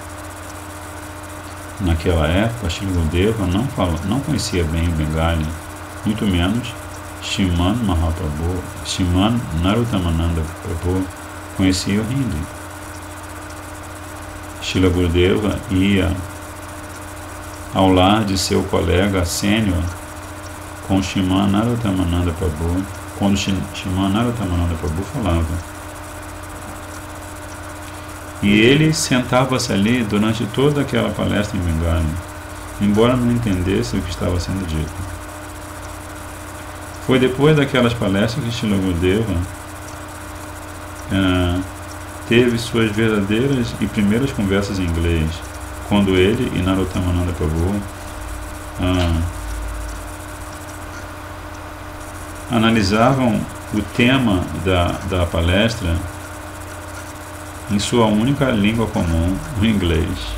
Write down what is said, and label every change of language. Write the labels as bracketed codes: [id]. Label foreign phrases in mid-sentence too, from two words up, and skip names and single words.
[pt] Naquela época, Srila Gurudeva não conhecia bem o Bengali, muito menos Srimad Mahaprabhu. Srimad Narottam-Ananda Prabhu conhecia o hindi. Srila Gurudeva ia ao lar de seu colega sênior com Srimad Narottam-Ananda Prabhu, quando Srimad Narottam-Ananda Prabhu falava. E ele sentava-se ali durante toda aquela palestra em Bengali, embora não entendesse o que estava sendo dito. Foi depois daquelas palestras que Srila Gurudeva teve suas verdadeiras e primeiras conversas em inglês, quando ele e Narottam-Ananda Prabhu analisavam o tema da palestra em sua única língua comum, o inglês.